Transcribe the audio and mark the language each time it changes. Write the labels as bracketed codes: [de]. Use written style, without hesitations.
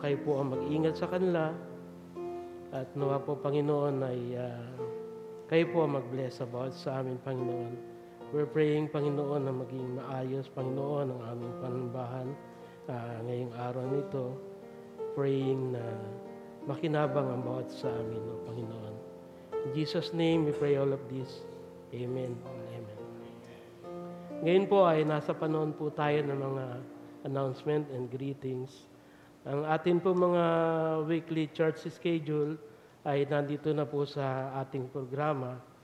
[tl] Kayo po ang mag-ingat sa kanila. At nawa po, Panginoon, ay kayo po ang mag-bless about sa amin, Panginoon. [en] We're praying, [tl] Panginoon, na maging maayos, Panginoon, ang aming panambahan ngayong araw nito. [en] Praying [tl] na makinabang ang bawat sa amin, o Panginoon. [en] In Jesus' name, we pray all of this. Amen. Amen. [tl] Ngayon po ay nasa panahon po tayo ng mga announcement and greetings. Ang atin po mga [en] weekly church schedule [tl] ay nandito na po sa ating programa.